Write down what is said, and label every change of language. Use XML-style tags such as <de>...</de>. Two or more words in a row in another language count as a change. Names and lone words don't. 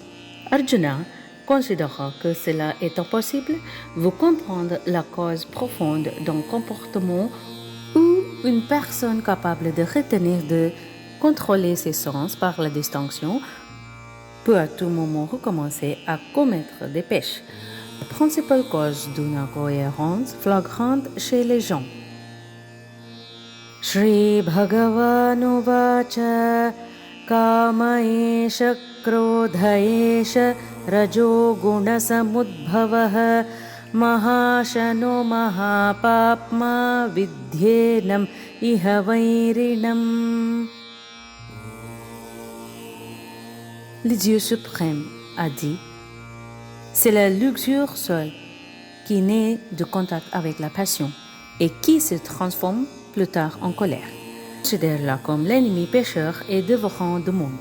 <fr>Arjuna considérant que cela est impossible, vous comprendre la cause profonde d'un comportement où une personne capable de retenir, de contrôler ses sens par la distinction peut à tout moment recommencer à commettre des péchés, principale cause d'une incohérence flagrante chez les gens.</fr> <sa>Shri Bhagavan Uvacha Kama Esha Krodha Esha Rajo Guna Samudbhavah Mahashano Mahapapma Vidyenam Iha Vairinam.</sa> <fr>Le Dieu suprême a dit: c'est la luxure seule qui naît de contact avec la passion et qui se transforme plus tard en colère. Considère-la comme l'ennemi pécheur et dévorant du monde.</fr>